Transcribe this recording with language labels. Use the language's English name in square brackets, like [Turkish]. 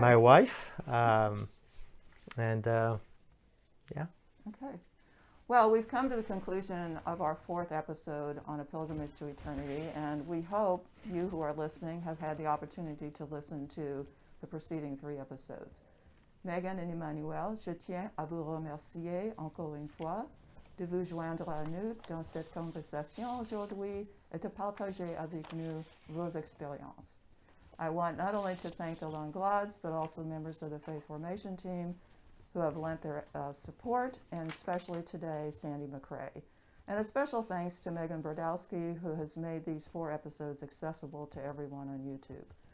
[English] my wife. And yeah. Okay. Well, we've come to the conclusion of our 4th episode on A Pilgrimage to Eternity, and we hope you who are listening have had the opportunity to listen to the preceding 3 episodes. [French] Megan et Emmanuel, je tiens à vous remercier encore une fois de vous joindre à nous dans cette conversation aujourd'hui et de partager avec nous vos expériences. [English] I want not only to thank the Langlades, but also members of the Faith Formation team who have lent their support, and especially today, Sandy McCrae. And a special thanks to Megan Brodowski, who has made these 4 episodes accessible to everyone on YouTube.